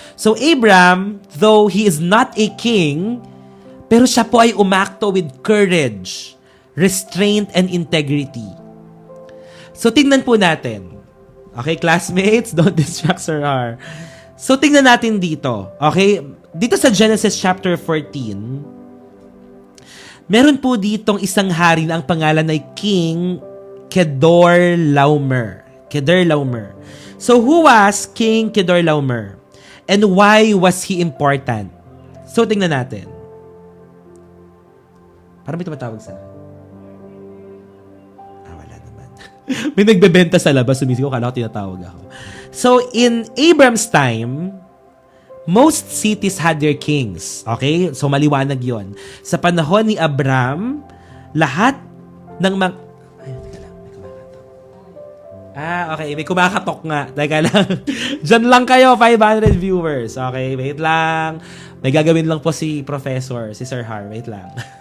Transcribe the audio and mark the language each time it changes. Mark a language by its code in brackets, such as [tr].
[en] So Abraham, though he is not a king, [tl] pero siya po ay umakto [en] with courage, restraint, and integrity. [tl] So tingnan po natin. [en] Okay, classmates, don't distract Sir R. [tl] So, tingnan natin dito. Okay? Dito sa Genesis chapter 14, meron po ditong isang hari na ang pangalan ay King Kedorlaomer. Kedorlaomer. [en] So, who was King Kedorlaomer? And why was he important? [tl] So, tingnan natin. Parang may tumatawag sa akin. Wala naman. May nagbebenta sa labas. Sumisigaw, kala ko tinatawag ako. [en] So, in Abram's time, most cities had their kings. [tl] Okay? So, maliwanag yon. Sa panahon ni Abram, lahat ng mga... Ay, teka lang. May kumakatok. Okay. May kumakatok nga. Teka lang. Diyan lang kayo, 500 viewers. Okay, wait lang. May gagawin lang po si Professor, si Sir Har. Wait lang.